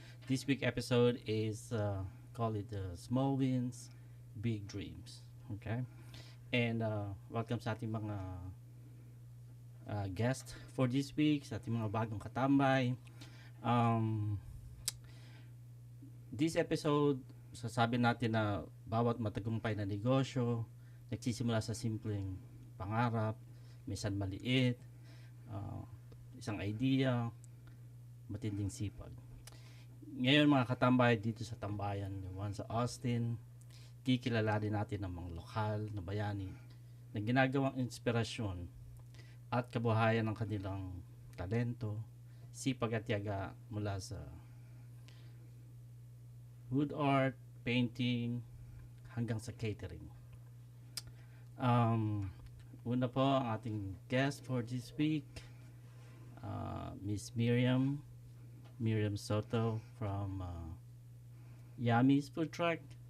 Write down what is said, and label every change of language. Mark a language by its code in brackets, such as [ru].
[en] This week episode is call it the Small Wins, Big Dreams. Okay? And welcome [tl] sa ating mga guest [en] for this week, [tl] sa ating mga bagong katambay. [en] This episode, [tl] sasabi natin na bawat matagumpay na negosyo nagsisimula sa simpleng pangarap, minsan maliit, isang idea, matinding sipag. Ngayon mga katambay dito sa Tambayan, Juan sa Austin, kikilalanin natin ang mga lokal na bayani na ginagawang inspirasyon at kabuhayan ng kanilang talento, sipag at tiyaga mula sa wood art, painting, hanggang sa catering. Una po ang ating guest [en] for this week, [tl] Miss Miriam Soto from Yami's Food Truck.